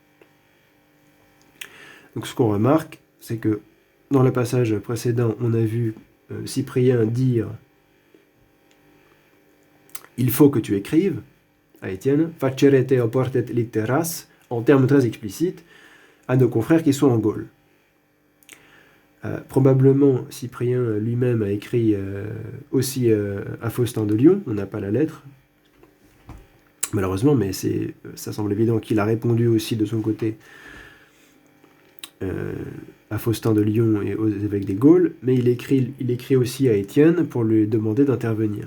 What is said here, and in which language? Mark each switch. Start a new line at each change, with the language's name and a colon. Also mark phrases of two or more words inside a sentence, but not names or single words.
French: Donc ce qu'on remarque, c'est que dans le passage précédent, on a vu Cyprien dire « Il faut que tu écrives » à Étienne, «
Latin: Facerete oportet litteras
French: » en termes très explicites, à nos confrères qui sont en Gaule. Probablement, Cyprien lui-même a écrit aussi à Faustin de Lyon, on n'a pas la lettre, malheureusement, mais ça semble évident qu'il a répondu aussi de son côté à Faustin de Lyon et aux évêques des Gaules, mais il écrit aussi à Étienne pour lui demander d'intervenir.